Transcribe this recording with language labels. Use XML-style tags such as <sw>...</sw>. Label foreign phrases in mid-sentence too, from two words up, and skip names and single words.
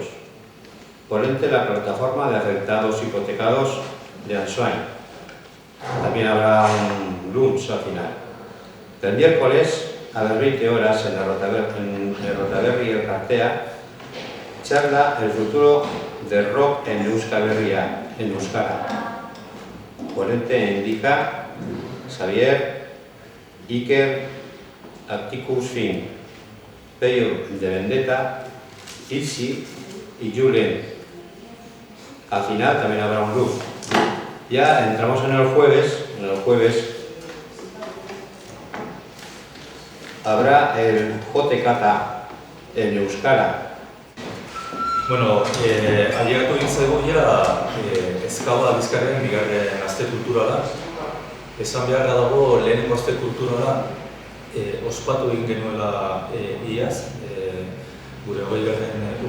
<es>Ponente la plataforma de afectados hipotecados de Ansoain. También habrá un lunch al final. El miércoles a las 20 horas en el Rotaberri Elkartea, charla el futuro del rock en Euskal Herria, en Euskara. Ponente indica Xavier, Iker, Atticus Fin, Peyo de Vendetta, Ilsi y Julen. Al final también habrá un lunch. Ya entramos en el jueves habrá el Jotekata en Euskara.</es> <eu>Bueno, aliatu egin zaigu ja Ezkaba Bizkaiaren bigarren aste kulturala. Esan beharra dago lehenengo aste kulturala ospatu egin genuela iaz, gure 20.</eu>